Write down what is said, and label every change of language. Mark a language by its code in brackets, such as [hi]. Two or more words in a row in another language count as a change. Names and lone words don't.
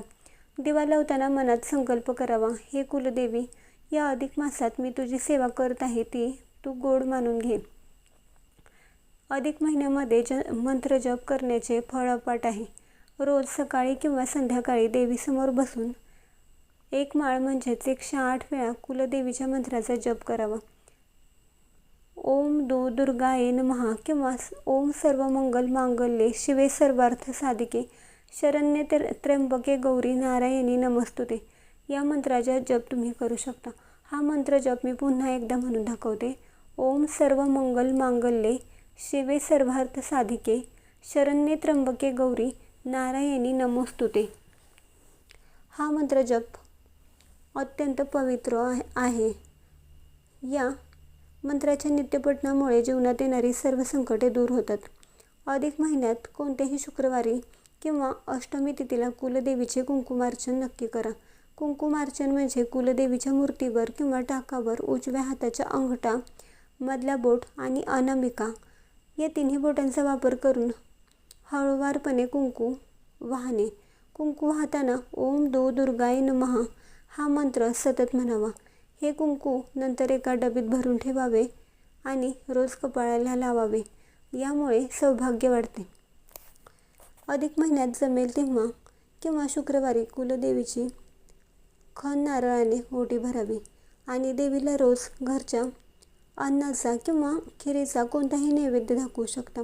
[mr] दिवा लावताना मनात संकल्प करावा, हे कुलदेवी, या अधिक मासात मी तुझी सेवा करत आहे, ती तू गोड मानून घे. अधिक महिन्यामध्ये मंत्र जप करण्याचे फळ अफाट आहे. रोज सकाळी किंवा संध्याकाळी देवीसमोर बसून एक माळ म्हणजेच 108 वेळा कुलदेवीच्या मंत्राचा जप करावा. [sa] ओम दुर्गाये नमः [mr] किंवा [sa] ओम सर्वमंगल मांगल्ये शिवे सर्वार्थ साधिके शरण्ये त्र्यंबके गौरी नारायणी नमस्तुते [mr] या मंत्राचा जप तुम्ही करू शकता. हा मंत्र जप मी पुन्हा एकदा म्हणून दाखवते. [sa] ओम सर्वमंगल मांगल्ये शिवे सर्वार्थ साधिके शरण्ये त्र्यंबके गौरी नारायणी नमोस्तुते. [mr] हा मंत्र जप अत्यंत पवित्र आहे. या मंत्राच्या नित्यपठणामुळे जीवनात येणारी सर्व संकटे दूर होतात. अधिक महिन्यात कोणत्याही शुक्रवारी किंवा अष्टमी तिथीला कुलदेवीचे कुंकुमार्चन नक्की करा. कुंकुमार्चन म्हणजे कुलदेवीच्या मूर्तीवर किंवा टाकावर उजव्या हाताच्या अंगठा, मधला बोट आणि अनामिका या तिन्ही बोटांचा वापर करून हळूवारपणे कुंकू वाहणे. कुंकू वाहताना [sa] ओम दुर्गाय नमः [mr] हा मंत्र सतत म्हणावा. हे कुंकू नंतर एका डबीत भरून ठेवावे आणि रोज कपाळाला लावावे. यामुळे सौभाग्य वाढते. अधिक महिन्यात जमेल तेव्हा किंवा शुक्रवारी कुलदेवीची खण नारळाने ओटी भरावी आणि देवीला रोज घरच्या अन्नाचा किंवा खिरीचा कोणताही नैवेद्य दाखवू शकता.